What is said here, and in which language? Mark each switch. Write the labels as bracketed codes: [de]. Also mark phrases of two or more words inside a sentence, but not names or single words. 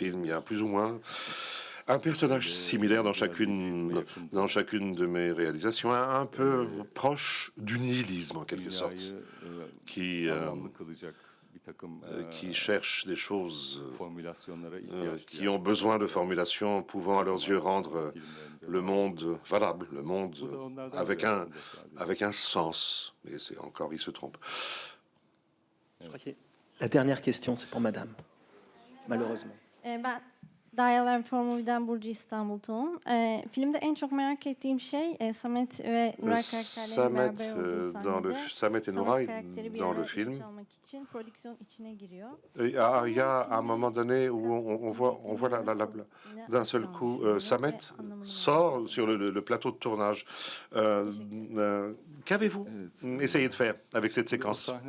[fr] Il y a plus ou moins un personnage similaire dans chacune de mes réalisations, un peu proche du nihilisme en quelque sorte, qui cherchent des choses, qui ont besoin de formulations pouvant à leurs yeux rendre le monde valable, le monde avec un sens. Et c'est encore, ils se trompent. La dernière question, c'est pour Madame, malheureusement. [tr] Dayalar Formül'den Burcu İstanbul Tohum. Filmde en çok merak ettiğim şey Samet ve Nuray karakterlerinin beraber olduğu sahnede [fr] Samet et Nuray dans le film. Il y a un moment donné où on voit d'un seul coup Samet sort sur le plateau de tournage. Qu'avez-vous essayé de faire avec cette séquence?